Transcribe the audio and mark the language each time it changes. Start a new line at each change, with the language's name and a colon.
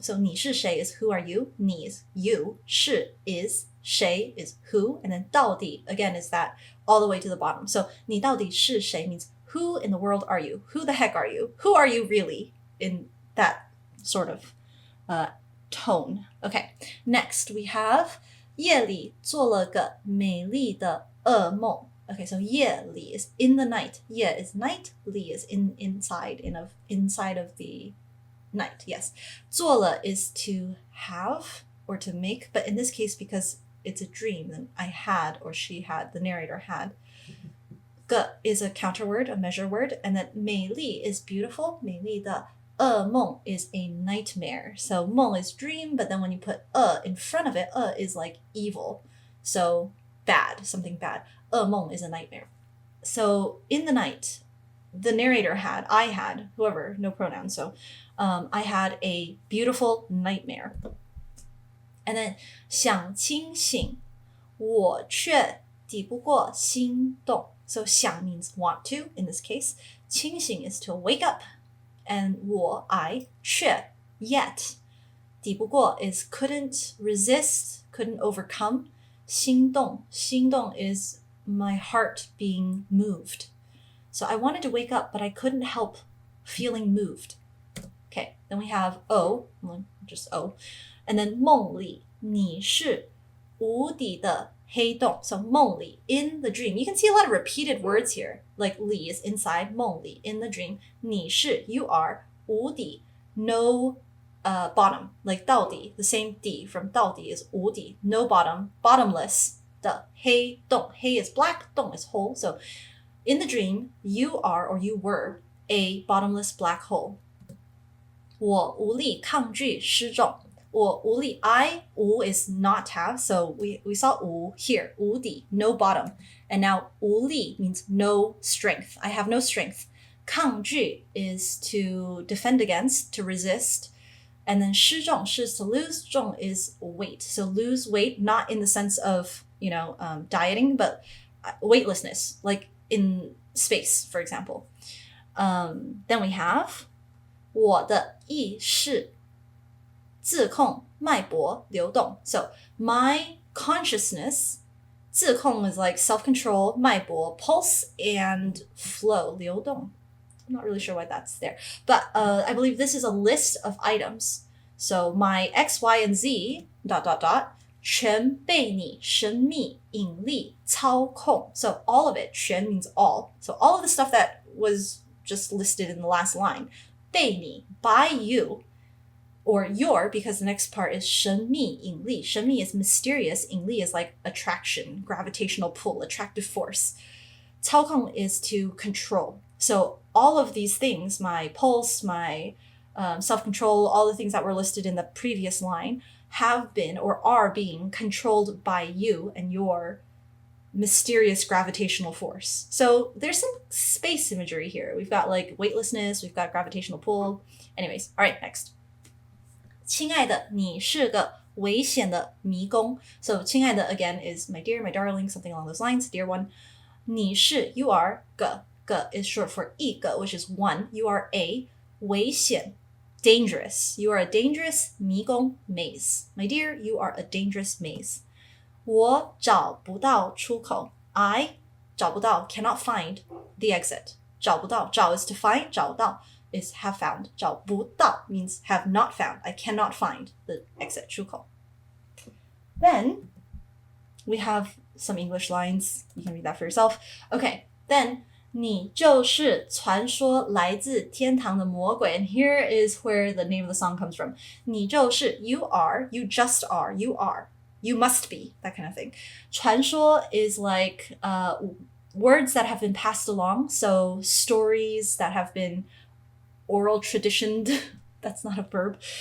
English: So
Chinese: 你是谁
English: is who are you? 你 is you. 是 is 谁 is who. And then 到底 again is that all the way to the bottom. So
Chinese: 你到底是谁
English: means who in the world are you? Who the heck are you? Who are you really in that sort of tone? Okay, next we have
Chinese: 夜里做了个美丽的噩梦.
English: Okay, so 夜里 is in the night. 夜 is night. 里 is inside of the night. Yes. 做了 is to have or to make, but in this case, because it's a dream, then I had or she had, the narrator had. 个 is a counter word, a measure word, and then 美丽 is beautiful. 美丽的噩梦 is a nightmare. So 梦 is dream, but then when you put in front of it, is like evil. So bad, something bad. 噩梦 is a nightmare. So in the night, the narrator I had, whoever, no pronouns. So I had a beautiful nightmare. And then
Chinese: 想清醒我却抵不过心动.
English: So 想 means want to in this case. 清醒 is to wake up. And 我 I 却 yet 抵不过 is couldn't resist, couldn't overcome. 心动 is my heart being moved. So I wanted to wake up, but I couldn't help feeling moved. Okay, then we have O, just O. And then
Chinese: 梦里你是无底的黑洞.
English: So 梦里 in the dream. You can see a lot of repeated words here. Like 里 is inside, 梦里 in the dream. 你是 you are 无底 no bottom. Like 到底 the same 底 from 到底 is 无底 no bottom, bottomless 的黑洞. 黑 is black, 洞 is hole. So in the dream, you are or you were a bottomless black hole.
Chinese: 我无力抗拒失重.
English: 我无力 I 无 is not have, so we saw 无 here 无底 no bottom, and now 无力 means no strength. I have no strength. 抗拒 is to defend against, to resist, and then 失重 is to lose, 重 is weight. So lose weight, not in the sense of dieting, but weightlessness, like in space, for example. Then we have
Chinese: 我的意识自控脉搏流动.
English: So my consciousness, 自控 is like self-control, 脉搏 pulse, and flow 流动. I'm not really sure why that's there, but I believe this is a list of items. So my X, Y, and Z ...
Chinese: 全被你神秘引力操控.
English: So all of it, 全 means all. So all of the stuff that was just listed in the last line, 被你 by you or your, because the next part is 神秘引力. 神秘 is mysterious. 引力 is like attraction, gravitational pull, attractive force. 操控 is to control. So all of these things, my pulse, my self-control, all the things that were listed in the previous line have been or are being controlled by you and your mysterious gravitational force. So there's some space imagery here. We've got like weightlessness, we've got gravitational pull. Anyways, all right, next.
Chinese: 亲爱的，你是个危险的迷宫.
English: So 亲爱的 again is my dear, my darling, something along those lines, dear one. 你是 you are 个 is short for 一个 which is one. You are a 危险 dangerous. You are a dangerous 迷宫 maze. My dear, you are a dangerous maze.
Chinese: 我找不到出口.
English: I 找不到 cannot find the exit. 找不到找 is to find 找到 is have found. 找不到 means have not found. I cannot find the exit 出口. Then we have some English lines. You can read that for yourself. Okay, then
Chinese: 你就是传说来自天堂的魔鬼.
English: And here is where the name of the song comes from. 你就是 you are, you just are, you are. You must be, that kind of thing. 传说 is like words that have been passed along. So stories that have been oral traditioned. That's not a verb.